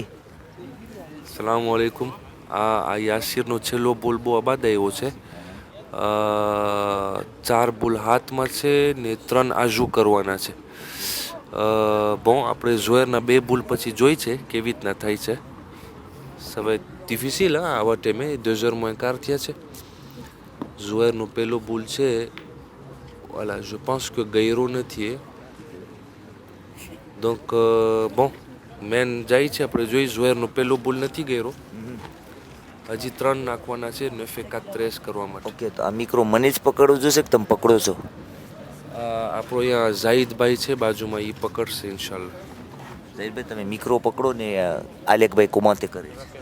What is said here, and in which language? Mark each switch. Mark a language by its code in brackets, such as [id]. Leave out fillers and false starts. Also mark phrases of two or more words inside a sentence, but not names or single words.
[gu] સલામ વાલેકુમ. આ યાસિરનો છેલ્લો બોલ બહુ આબાદ આવ્યો છે. 4 બોલ હાથમાં છે ને 3 આજુ કરવાના છે. bon આપણે ઝોયરના 2 બોલ પછી જોઈ છે કેવી રીતના થાય છે. હવે ડિફિસિલ આવા ટાઈમે [fr] 2 heures moins quart [gu] થયા છે. ઝોયરનો પહેલો બોલ છે, [fr] voilà, je pense que [gu] ગયરો નથી એ. [fr] donc bon [gu] મેન જાય છે, આપણે જોઈ ઝોયરનો પહેલો બોલ નથી ગયરો. હજી 3 નાખવાના છે 9-4 કરવા માટે. ઓકે, તો આ મિક્રો મને જ પકડવું જોશે કે તમે પકડો છો? આપણો અહીંયા ઝાહિદભાઈ છે બાજુમાં, એ પકડશે ઇન્શાલ્લાહ. ઝાહિદભાઈ તમે મિક્રો પકડો ને આલેકભાઈ કોમાતે કરે છે.